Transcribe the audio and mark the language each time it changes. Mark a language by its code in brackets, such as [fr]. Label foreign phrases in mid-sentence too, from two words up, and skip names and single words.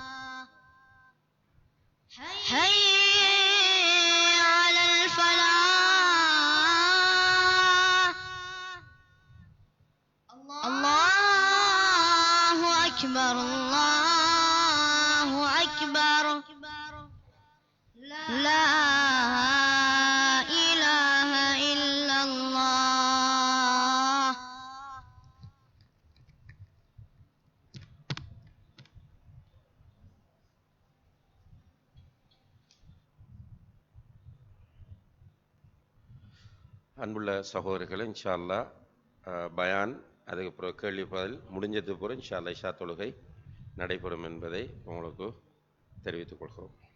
[ar] حي على الفلاح الله أكبر الله أكبر لا إله إلا الله [ta] அன்புள்ள சகோதரர்களே, [ar] إن شاء الله [ta] பயான் அதுக்கப்புறம் கேள்வி பதில் முடிஞ்சது பிறகு [ar] إن شاء الله [ta] இஷா தொழுகை நடைபெறும் என்பதை உங்களுக்கு தெரிவித்துக் கொள்கிறோம்.